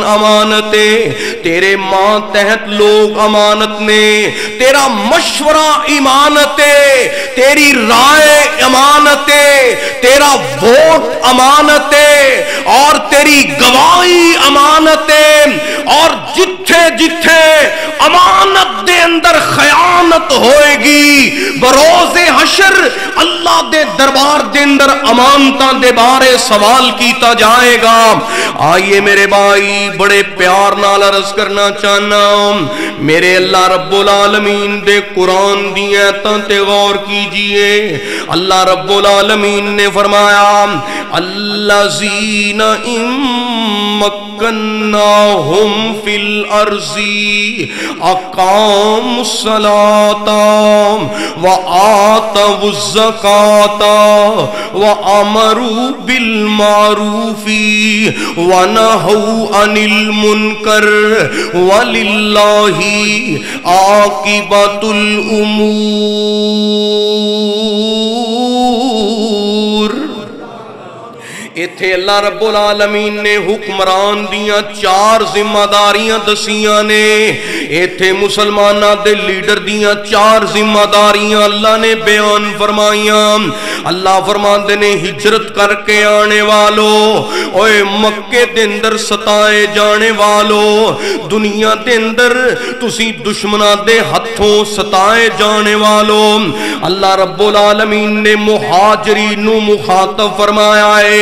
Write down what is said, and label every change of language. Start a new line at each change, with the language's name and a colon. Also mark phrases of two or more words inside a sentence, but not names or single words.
Punjabi: امانت ہے، تیرے ماں تحت لوگ امانت نے، تیرا مشورہ امانت ہے، تیری رائے امانت ہے، تیرا ووٹ امانت ہے، اور تیری گواہی امانت ہے، اور جتھے جتھے امانت دے اندر خیانت ہوئے گی بروز حشر اللہ دے دربار دے اندر امانتاں دے بارے سوال کیتا جائے گا۔ آئیے میرے بھائی بڑے پیار نال عرض کرنا چاہنا، میرے اللہ رب العالمین دے قرآن دی آیتاں تے غور کیجئے۔ اللہ رب العالمین نے فرمایا
Arabic: الذین مکناہم فی الارض اقاموا الصلاۃ وآتوا الزکاۃ وامروا بالمعروف ونہوا عن المنکر وللہ عاقبۃ الامور۔
Punjabi: ایتھے اللہ رب العالمین نے حکمران دیاں 4 ذمہ داریاں دسیاں نے، ایتھے مسلمانہ دے لیڈر دیاں 4 ذمہ داریاں اللہ نے بیان فرمائیاں۔ اللہ فرماندے نے ہجرت کر کے آنے والو، اوے مکے دے اندر ستائے جانے والو، دنیا دے اندر تسی دشمنہ دے ہتھوں ستائے جانے والو، اللہ رب العالمین نے مہاجرین نو مخاطب فرمایا ہے۔